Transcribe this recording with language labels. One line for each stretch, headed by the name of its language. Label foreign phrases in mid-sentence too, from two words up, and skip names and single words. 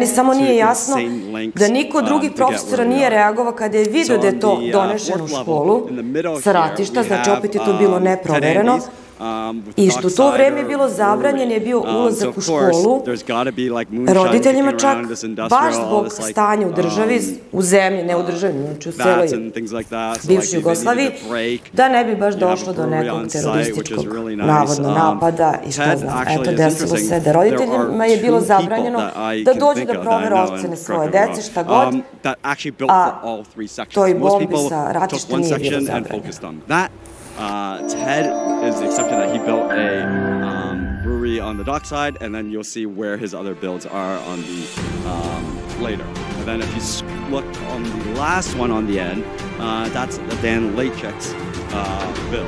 Serbian: samo nije jasno da niko drugi profesora nije reagovao kada je vidio da je to donešeno u školu sa ratišta, znači opet je to bilo neprovereno, i što u to vreme je bilo zabranjen je bio ulazak u školu roditeljima čak baš zbog stanja u državi, u zemlji, ne u državi, znači u celoj bivšoj Jugoslaviji, da ne bi baš došlo do nekog terorističkog navodno napada i šta znam. Eto, desilo se da roditeljima je bilo zabranjeno da dođu da provere ocene svoje dece, šta god, a toj bombi sa ratišta nije bilo zabranjeno.
English: Ted is the exception that he built a brewery on the dockside, and then you'll see where his other builds are on the later. And then if you look on the last one on the end, that's Dan Lachek's build.